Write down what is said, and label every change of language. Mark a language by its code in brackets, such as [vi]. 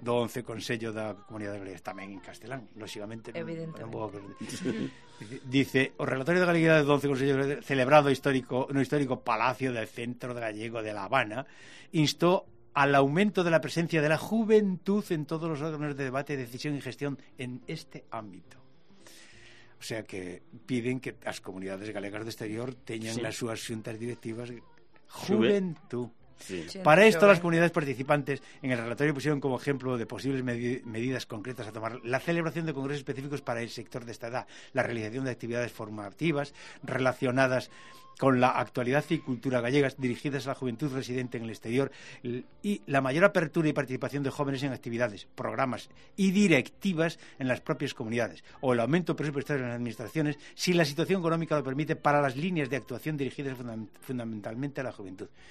[gl] do 11 Consello da Comunidade Galega, tamén en castelán, lóxicamente. Evidentemente. Non, dice, o relatorio da galeguidade do 11 Consello celebrado no histórico [es] Palacio del Centro Gallego de La Habana instou al aumento de la presencia de la juventud en todos los órganos de debate, decisión y gestión en este ámbito. [gl] O sea que piden que as comunidades galegas do exterior teñan as súas xuntas directivas... [es] Juventud. Sí. Para esto, las comunidades participantes en el relatorio pusieron como ejemplo de posibles medidas concretas a tomar la celebración de congresos específicos para el sector de esta edad, la realización de actividades formativas relacionadas con la actualidad y cultura gallegas dirigidas a la juventud residente en el exterior y la mayor apertura y participación de jóvenes en actividades, programas y directivas en las propias comunidades, o el aumento presupuestario en las administraciones, si la situación económica lo permite, para las líneas de actuación dirigidas fundamentalmente a la juventud.